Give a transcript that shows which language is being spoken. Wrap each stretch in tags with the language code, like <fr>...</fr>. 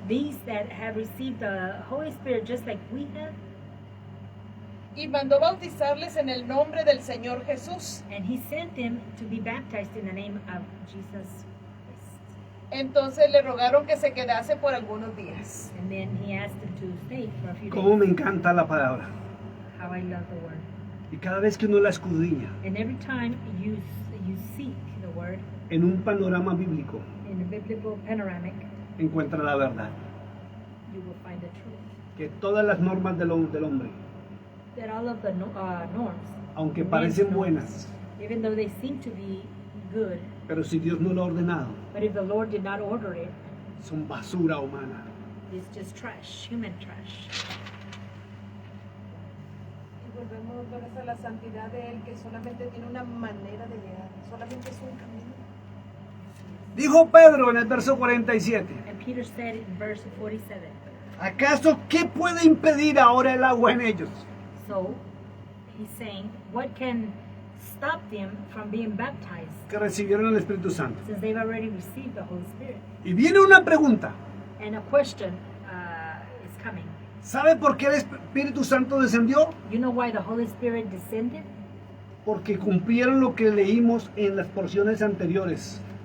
<en>These that have received the Holy Spirit just like we have?</en> <es>y mandó bautizarles en el nombre del Señor Jesús.</es> <en>And he sent them to be baptized in the name of Jesus Christ.</en> <es>Entonces le rogaron que se quedase por algunos días.</es> <en>And then he asked them to stay for a few</en> <es>Cómo</es> <en>days.</en> <es>me encanta la palabra.</es> <en>How I love the word.</en> <es>Y cada vez que uno la escudriña</es> <en>And every time you seek the word</en> <es>en un panorama bíblico,</es> <en>in the biblical panoramic,</en> <es>encuentra la verdad.</es> <en>you will find the truth.</en> <es>Que todas las normas del hombre,</es> <en>That all of the norms,</en> <es>aunque</es> <en>man's</en> <es>parecen</es> <en>norms,</en> <es>buenas,</es> <en>even though they seem to be good,</en> <es>pero si Dios no lo ha ordenado,</es> <en>but if the Lord did not order it,</en> <es>son basura humana.</es> <en>it's just trash, human trash.</en> <es>Y volvemos otra vez a la santidad de Él, que solamente tiene una manera de llegar, solamente es un camino. Dijo Pedro en el verso 47,</es> <en>And Peter said in verse 47,</en> <es>¿acaso qué puede impedir ahora el agua en ellos?</es> <en>so he's saying, what can stop them from being baptized</en> <es>Que recibieron el Espíritu Santo.</es> <en>since they've already received the Holy Spirit?</en> <es>Y viene una pregunta.</es> <en>And a question is coming.</en> <es>¿Sabe por qué el Espíritu Santo descendió?</es> <en>You know why the Holy Spirit descended?</en> <es>Porque cumplieron lo que leímos en las porciones anteriores.</es>